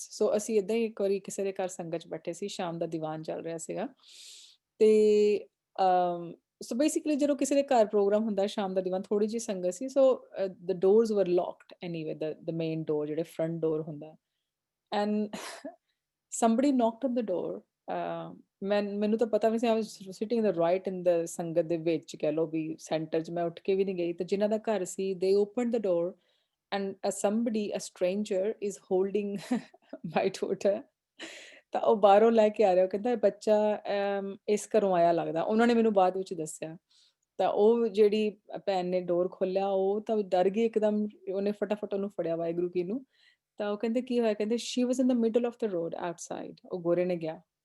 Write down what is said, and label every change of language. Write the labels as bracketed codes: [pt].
[pa] ਸੋ ਅਸੀਂ ਇਦਾਂ ਹੀ ਇੱਕ ਵਾਰੀ ਕਿਸੇ ਦੇ ਘਰ ਸੰਗਤ 'ਚ ਬੈਠੇ ਸੀ, ਸ਼ਾਮ ਦਾ ਦੀਵਾਨ ਚੱਲ ਰਿਹਾ ਸੀਗਾ ਤੇ ਸੋ ਬੇਸਿਕਲੀ ਜਦੋਂ ਕਿਸੇ ਦੇ ਘਰ ਪ੍ਰੋਗਰਾਮ ਹੁੰਦਾ ਸ਼ਾਮ ਦਾ ਦੀਵਾਨ, ਥੋੜੀ ਜਿਹੀ ਸੰਗਤ ਸੀ, [en] so the doors were locked anyway, [pa] ਦ ਮੇਨ ਡੋਰ ਜਿਹੜੇ ਫਰੰਟ ਡੋਰ ਹੁੰਦਾ and [en] somebody knocked on the door। [pa] ਮੈਨੂੰ ਤਾਂ ਪਤਾ ਵੀ ਸੀ, [en] I was sitting in the [pa] right in the ਸੰਗਤ ਦੇ ਵਿੱਚ, ਕਹਿ ਲਓ ਵੀ ਸੈਂਟਰ 'ਚ, ਮੈਂ ਉੱਠ ਕੇ ਵੀ ਨਹੀਂ ਗਈ। ਤੇ ਜਿਨ੍ਹਾਂ ਦਾ ਘਰ ਸੀ [en] they opened the door and somebody, a stranger is holding my daughter। [pa] ਤਾਂ ਉਹ ਬਾਹਰੋਂ ਲੈ ਕੇ ਆ ਰਿਹਾ, ਉਹ ਕਹਿੰਦਾ ਇਹ ਬੱਚਾ ਇਸ ਘਰੋਂ ਆਇਆ ਲੱਗਦਾ। ਉਹਨਾਂ ਨੇ ਮੈਨੂੰ ਬਾਅਦ ਵਿੱਚ ਦੱਸਿਆ। ਤਾਂ ਉਹ ਜਿਹੜੀ ਭੈਣ ਨੇ ਡੋਰ ਖੋਲ੍ਹਿਆ, ਉਹ ਤਾਂ ਡਰ ਗਈ ਇੱਕਦਮ, ਉਹਨੇ ਫਟਾਫਟ ਉਹਨੂੰ ਫੜਿਆ, ਵਾਹਿਗੁਰੂ ਕੀ ਨੂੰ। ਤਾਂ ਉਹ ਕਹਿੰਦੇ ਕੀ ਹੋਇਆ, ਕਹਿੰਦੇ [en] She was in the middle of the road outside. [pa] ਉਹ ਗੋਰੇ ਨੇ ਗਿਆ।